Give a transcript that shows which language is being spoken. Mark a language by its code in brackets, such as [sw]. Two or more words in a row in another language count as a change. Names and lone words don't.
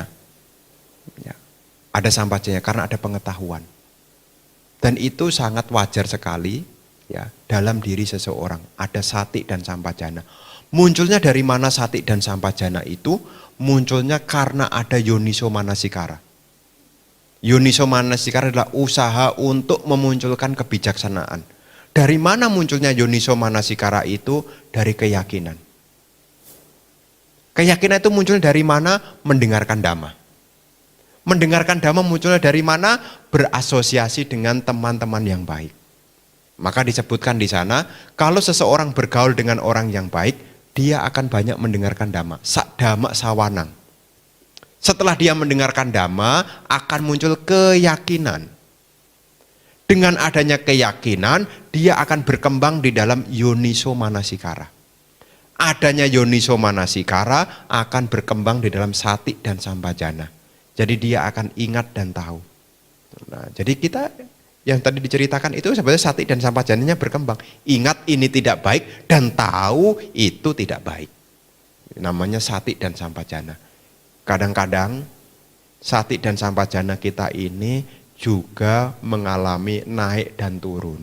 [id] Ya, ada sampajana karena ada pengetahuan. Dan itu sangat wajar sekali ya dalam diri seseorang. Ada sati dan sampajana. Munculnya dari mana sati dan sampajana itu? Munculnya karena ada [pi] yoniso manasikara. Yoniso manasikara [id] adalah usaha untuk memunculkan kebijaksanaan. Dari mana munculnya [pi] yoniso manasikara [id] itu? Dari keyakinan. Keyakinan itu muncul dari mana? Mendengarkan dhamma. Mendengarkan dhamma munculnya dari mana? Berasosiasi dengan teman-teman yang baik. Maka disebutkan di sana, kalau seseorang bergaul dengan orang yang baik, dia akan banyak mendengarkan dhamma. [pi] Dhamma sawanang. [id] Setelah dia mendengarkan dhamma, akan muncul keyakinan. Dengan adanya keyakinan, dia akan berkembang di dalam [pi] yoniso manasikara. [id] Adanya [pi] yoniso manasikara [id] akan berkembang di dalam sati dan sampajana. Jadi dia akan ingat dan tahu. Nah, jadi kita yang tadi diceritakan itu sebenarnya sati dan sampajananya berkembang. Ingat ini tidak baik dan tahu itu tidak baik. Namanya sati dan sampajana. Kadang-kadang sati dan sampajana kita ini juga mengalami naik dan turun.